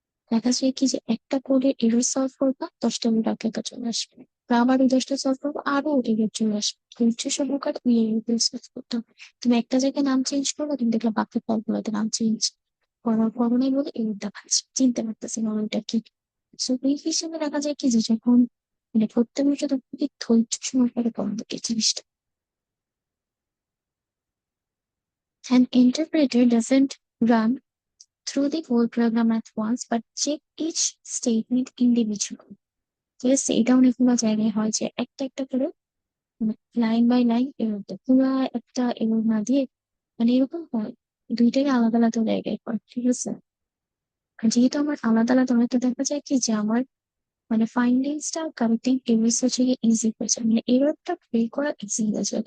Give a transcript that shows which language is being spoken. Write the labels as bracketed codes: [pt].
[bn] দেখা যায় কি যে একটা কোডের এরর সলভ করবা 10টা মিনিট আগে চলে আসবে, বা আবার ওই 10টা সলভ করবো আরো এরর চলে আসবে, ধৈর্য সহকারে ওই এরর সলভ করতে হবে। তুমি একটা জায়গায় নাম চেঞ্জ করবে, তুমি দেখলে বাকি ফলগুলোতে নাম চেঞ্জ করার করোনাই বলে এরর দেখাচ্ছে, চিনতে পারতেছি না ওইটা কি। সো এই হিসেবে দেখা যায় কি যে যখন মানে প্রত্যেক বিষয় তো খুবই ধৈর্য সহকারে পড়তে এই জিনিসটা। [en] An interpreter doesn't run through the whole program at once, but check each statement individually. [bn] ঠিক আছে, এটা অনেকগুলো জায়গায় হয় যে একটা একটা করে লাইন বাই লাইন এরর দেয়, পুরো একটা এরর না দিয়ে, মানে এরকম হয় দুইটাই আলাদা আলাদা জায়গায় হয়, ঠিক আছে। আর যেহেতু আমার আলাদা আলাদা হয় তো দেখা যায় কি যে আমার মানে ফাইন্ডিংসটা কারেক্টিং এরর্স হচ্ছে ইজি হয়ে যায়, মানে এররটা বের করা ইজি হয়ে যায়।